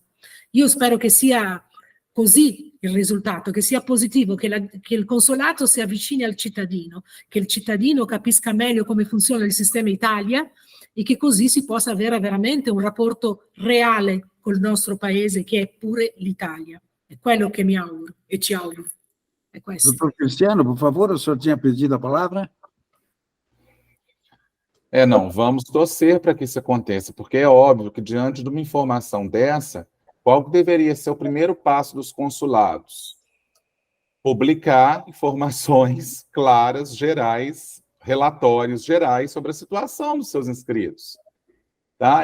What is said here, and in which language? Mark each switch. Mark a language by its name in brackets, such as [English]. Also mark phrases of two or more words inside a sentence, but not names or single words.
[Italian] Io spero che sia così il risultato, che sia positivo, che il consolato si avvicini al cittadino, che il cittadino capisca meglio come funziona il sistema Italia e che così si possa avere veramente un rapporto reale col nostro paese, che è pure l'Italia. È quello che mi auguro e ci auguro. È questo. [Portuguese] Doutor Cristiano, por favor, o senhor tinha pedido a palavra? Não, vamos torcer para que isso aconteça, porque é óbvio que diante de uma informação dessa, qual deveria ser o primeiro passo dos consulados? Publicar informações claras, gerais, relatórios gerais sobre a situação dos seus inscritos, tá?